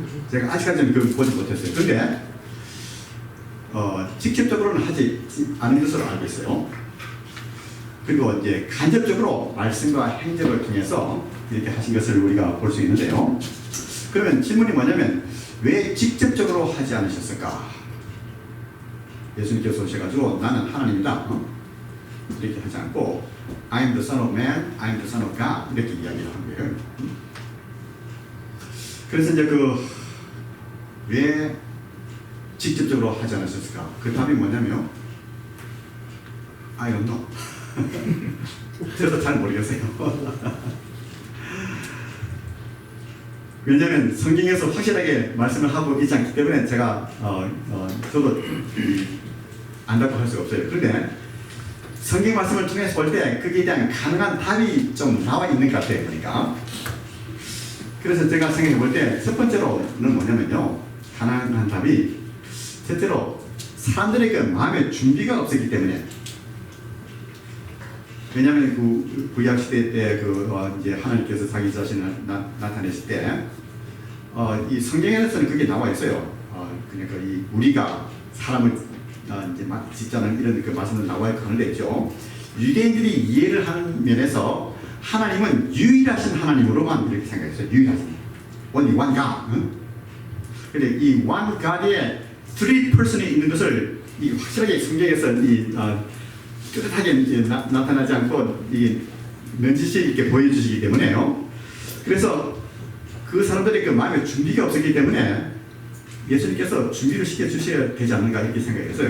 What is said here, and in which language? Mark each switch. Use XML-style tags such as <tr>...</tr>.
<ko>제가 아직까지는 그걸 보지 못했어요. 근데 직접적으로는 하지 않은 것으로 알고 있어요. 그리고 이제 간접적으로 말씀과 행적을 통해서 이렇게 하신 것을 우리가 볼 수 있는데요. 그러면 질문이 뭐냐면 왜 직접적으로 하지 않으셨을까? 예수님께서 오셔가지고 나는 하나님이다 이렇게 하지 않고</ko> <en>I am the son of man, I am the son of God</en> <ko>이렇게 이야기를 한 거예요. 그래서 이제 왜 직접적으로 하지 않으셨을까? 그 답이 뭐냐면</ko> <en>I don't know.</en> <ko>저도 잘 모르겠어요. 왜냐하면 성경에서 확실하게 말씀을 하고 있지 않기 때문에 제가 저도 안다고 할 수가 없어요. 그런데 성경 말씀을 통해서 볼 때 거기에 대한 가능한 답이 좀 나와 있는 것 같아요. 그러니까 그래서 제가 생각해 볼 때 첫 번째로는 뭐냐면요, 가능한 답이 첫째로 사람들의 그 마음의 준비가 없었기 때문에. 왜냐하면 구약 시대 때 이제 하나님께서 자기 자신을 나타내실 때 이 성경에서는 그게 나와 있어요. 그러니까 우리가 사람을 이제 짓자는 이런 그 말씀을 나와 있죠. 유대인들이 이해를 하는 면에서 하나님은 유일하신 하나님으로만 이렇게 생각했어요. 유일하신</ko> <en>only one God.</en> <ko>근데 이 one God의 three person이 있는 것을 확실하게 성경에서 뚜렷하게 나타나지 않고 넌지시 이렇게 보여주시기 때문에요. 그래서 그 사람들의 그 마음의 준비가 없었기 때문에 예수님께서 준비를 시켜주셔야 되지 않는가 이렇게 생각했어요.</ko>